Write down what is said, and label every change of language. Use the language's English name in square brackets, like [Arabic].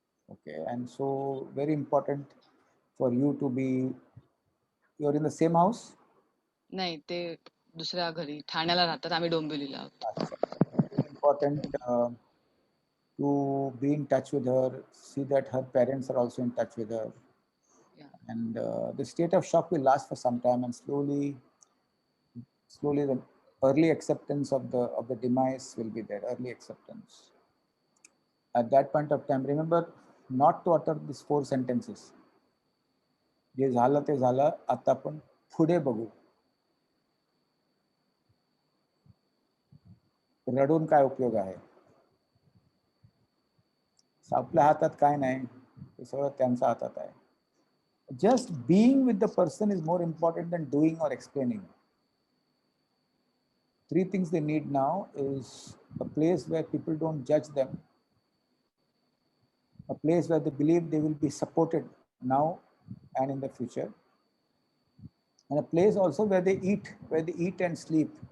[English] Okay, and so very important for you to be, you're in the same house? [Marathi] नाही, ते दुसऱ्या घरी ठाण्याला राहतात, आम्ही डोंबिवलीला आहोत. [English] Important to be in touch with her, see that her parents are also in touch with her. Yeah. And the state of shock will last for some time, and slowly the early acceptance of the demise will be there, early acceptance. at that point of time, remember not to utter these 4 sentences. [Marathi] जे झालं ते झालं, आता आपण पुढे बघू. रडून काय उपयोग आहे? आपल्या हातात काय नाही, ते सगळं त्यांच्या हातात आहे. [English] Just being with the person is more important than doing or explaining. 3 things they need now is a place where people don't judge them, a place where they believe they will be supported now and in the future, and a place also where they eat and sleep.